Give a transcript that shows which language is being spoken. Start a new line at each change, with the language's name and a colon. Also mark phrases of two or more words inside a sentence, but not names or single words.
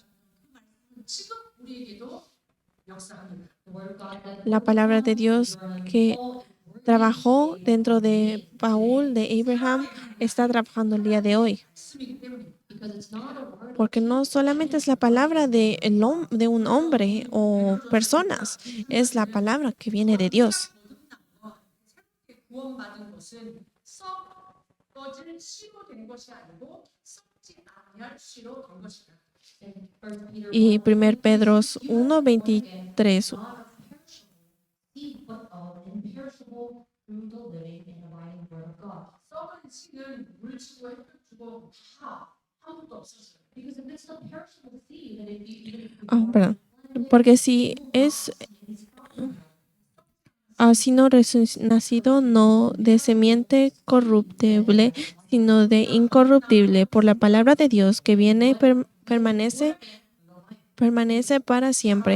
Spanish: La palabra de Dios que trabajó dentro de Paul, de Abraham, está trabajando el día de hoy. Porque no solamente es la palabra de un hombre o personas, es la palabra que viene de Dios.
Korean: 구원받은 것은 썩어질 씨로 된 것이 아니고 썩지 아니할 씨로 된 것이다.
Spanish: Y 1 Pedro 1:23.
Korean: 썩은 씨는 물 주고 햇볕 주고 다 아무것도 없었어요.
Spanish: Perdón. Porque si es sino nacido no de semiente corruptible, sino de incorruptible, por la palabra de Dios que viene, permanece para siempre.